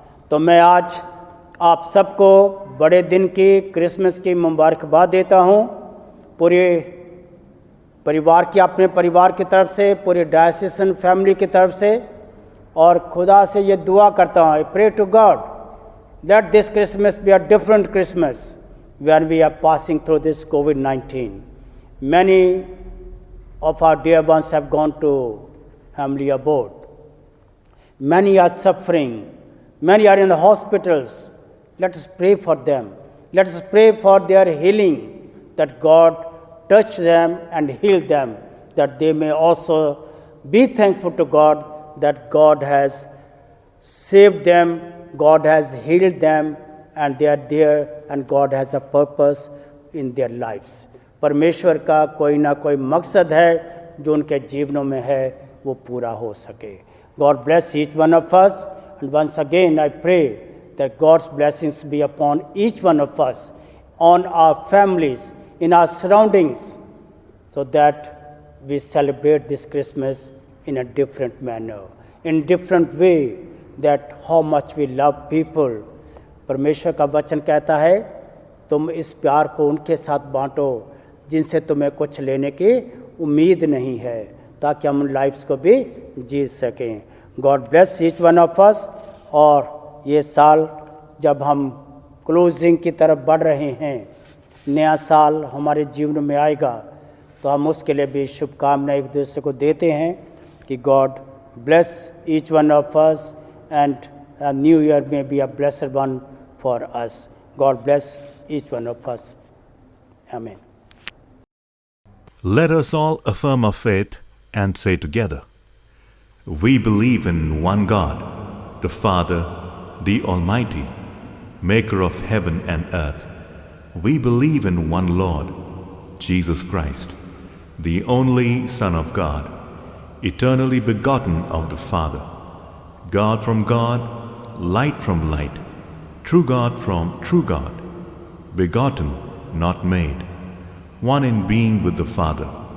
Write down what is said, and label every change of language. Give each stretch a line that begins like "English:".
Hindi: तो मैं आज आप सबको बड़े दिन की क्रिसमस की मुबारकबाद देता हूँ, पूरे परिवार की, अपने परिवार की तरफ से, पूरे डायसिसन फैमिली की तरफ से, और खुदा से ये दुआ करता हूँ,
English: I pray to God that this Christmas be a different Christmas when we are passing through this COVID-19. Many of our dear ones have gone to family abode. Many are suffering. Many are in the hospitals. Let us pray for them. Let us pray for their healing, that God touch them and heal them, that they may also be thankful to God that God has saved them, God has healed them, and they are there and God has a purpose in their lives.
Hindi: परमेश्वर का कोई ना कोई मकसद है जो उनके जीवनों में है वो पूरा हो सके.
English: God bless each one of us, and once again I pray that God's blessings be upon each one of us, on our families, in our surroundings, so that we celebrate this Christmas in a different manner, in different way, that how much we love people.
Hindi: परमेश्वर का वचन कहता है तुम इस प्यार को उनके साथ बांटो जिनसे तुम्हें कुछ लेने की उम्मीद नहीं है, ताकि हम लाइफ्स को भी जी सकें.
English: God bless each one of us.
Hindi: और ये साल जब हम क्लोजिंग की तरफ बढ़ रहे हैं, नया साल हमारे जीवन में आएगा, तो हम उसके लिए भी शुभकामनाएं एक दूसरे को देते हैं कि
English: God bless each one of us and a new year may be a blessed one for us. God bless each one of us. Amen. Let us all affirm our faith and say together, we believe in one God, the Father, the Almighty, maker of heaven and earth, we believe in one Lord, Jesus Christ, the only Son of God, eternally begotten of the Father, God from God, light from light, true God from true God, begotten, not made, one in being with the Father.